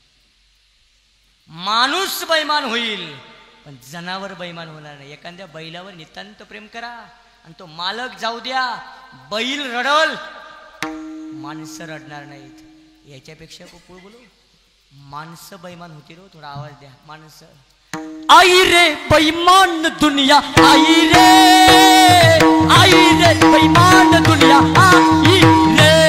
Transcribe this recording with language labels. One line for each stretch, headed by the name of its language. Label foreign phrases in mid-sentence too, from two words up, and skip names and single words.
Marathi: माणूस बैमान होईल पण जनावर बैमान होणार नाही. एखाद्या बैलावर नितांत प्रेम करा आणि तो मालक जाऊ द्या, बैल रडल, माणसं रडणार नाहीत. याच्यापेक्षा पुढे बोलू, माणसं बैमान होतील. हो थोडा आवाज द्या.
Hindi: माणसं आई रे बेईमान दुनिया, आई रे बेईमान दुनिया, आई रे